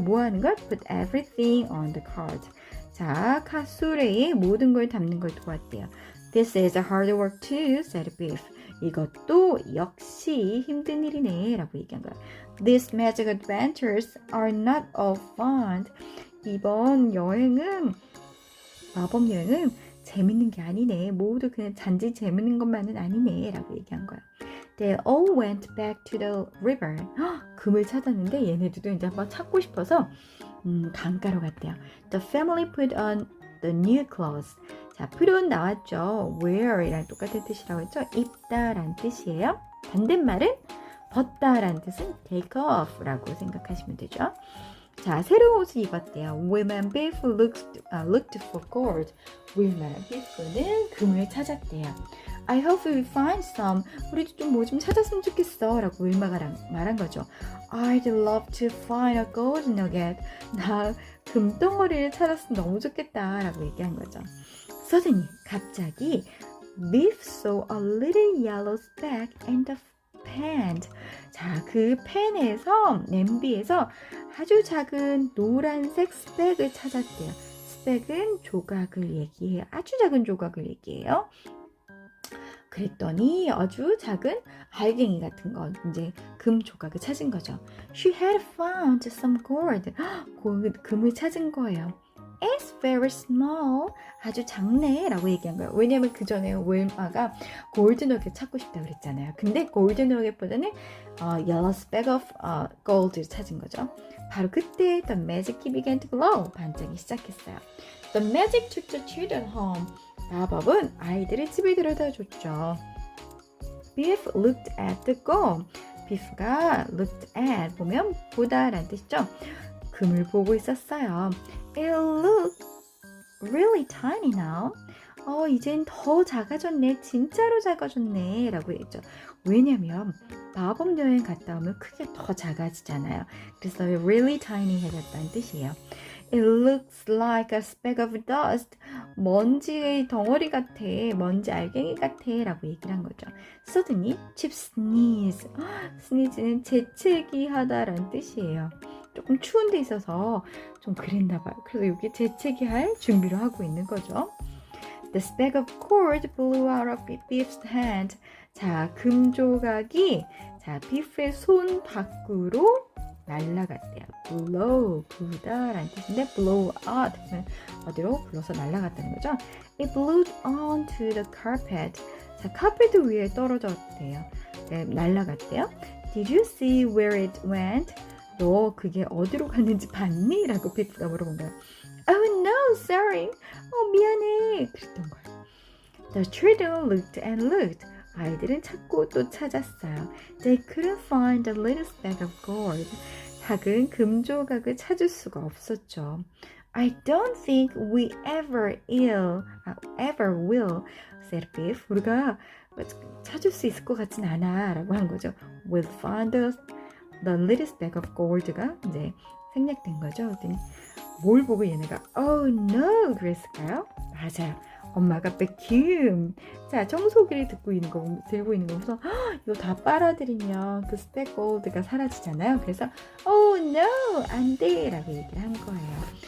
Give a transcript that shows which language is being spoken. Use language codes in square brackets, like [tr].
[ko] 뭐 하는 것? [en] Put everything on the cart. [ko] 자, 카수레에 모든 걸 담는 걸 도왔대요. [en] This is a hard work too, said Biff. [ko] 이것도 역시 힘든 일이네 라고 얘기한 거야. [en] These magic adventures are not all fun. [ko] 이번 여행은 마법 여행은 재밌는 게 아니네. 모두 그냥 단지 재밌는 것만은 아니네 라고 얘기한 거야. [en] They all went back to the river. [ko] 금을 찾았는데 얘네들도 이제 한번 찾고 싶어서 강가로 갔대요. [en] The family put on the new clothes. [ko] 자, put on 나왔죠. wear이랑 똑같은 뜻이라고 했죠. 입다라는 뜻이에요. 반대말은 벗다라는 뜻은 take off라고 생각하시면 되죠. 자, 새로운 옷을 입었대요. [en] Women Biff looked for gold. [ko] Women Biff는 금을 찾았대요. [en] I hope we find some. [ko] 우리도 좀 뭐 좀 찾았으면 좋겠어 라고 윌마가 말한 거죠. [en] I'd love to find a gold nugget. [ko] 나 금덩어리를 찾았으면 너무 좋겠다 라고 얘기한 거죠. [en] Suddenly, [ko] 갑자기 [en] Biff saw a little yellow speck in the pan. [ko] 자, 그 팬에서, 냄비에서 아주 작은 노란색 스펙을 찾았대요. 스펙은 조각을 얘기해요. 아주 작은 조각을 얘기해요. 그랬더니 아주 작은 알갱이 같은 거, 이제 금 조각을 찾은 거죠. [en] She had found some gold. [ko] 금을 찾은 거예요. [en] It's very small. [ko] 아주 작네 라고 얘기한 거예요. 왜냐면 그 전에 윌마가 골드너겟 찾고 싶다고 그랬잖아요. 근데 골드너겟보다는 [en] yellow speck of gold [ko] 를 찾은 거죠. 바로 그때 [en] the magic key began to glow. [ko] 반짝이 시작했어요. [en] The magic took the children home. [ko] 마법은 아이들을 집에 데려다 줬죠. [en] Biff looked at the gold. [ko] 비프가 [en] looked at [ko] 보면 보다 라는 뜻이죠. 금을 보고 있었어요. [en] It looks really tiny now. [ko] 이젠 더 작아졌네. 진짜로 작아졌네 라고 했죠. 왜냐면 마법 여행 갔다 오면 크게 더 작아지잖아요. 그래서 [en] really tiny [ko] 해졌다는 뜻이에요. [en] It looks like a speck of dust. [ko] 먼지의 덩어리 같아. 먼지 알갱이 같아 라고 얘기를 한 거죠. [en] Suddenly, Chip sneezed. [ko] sneeze는 재채기 하다라는 뜻이에요. 조금 추운 데 있어서 좀 그랬나 봐요. 그래서 여기 재채기 할 준비를 하고 있는 거죠. [en] The speck of cord blew out of Biff's hand. [ko] 자, 금 조각이 비프의 손 밖으로 날아갔대요. blow, 부다라는 뜻인데 blow out 어디로 불러서 날아갔다는 거죠. [en] It blew onto the carpet. [ko] 자, 카페트 위에 떨어졌대요. 네, 날아갔대요. [en] Did you see where it went? [ko] 너 그게 어디로 갔는지 봤니? 라고 비프가 물어본 거예요. Oh no, sorry. 미안해. 그랬던 거예요. [en] The children looked and looked. [ko] 아이들은 찾고 또 찾았어요. [en] They couldn't find a little speck of gold. [ko] 작은 금 조각을 찾을 수가 없었죠. [en] I don't think we ever will, said Biff. [ko] 우리가 찾을 수 있을 것 같진 않아 라고 한 거죠. [en] We'll find the little speck of gold가 [ko] 이제 생략된 거죠. 뭘 보고 얘네가 [en] oh no [ko] 그랬을까요? 맞아요. 엄마가 백큐. 자, 청소기를 들고 있는 거 보면서 이거 다 빨아들이면 그 스펙 골드가 사라지잖아요. 그래서 [en] oh no [ko] 안 돼 라고 얘기를 한 거예요.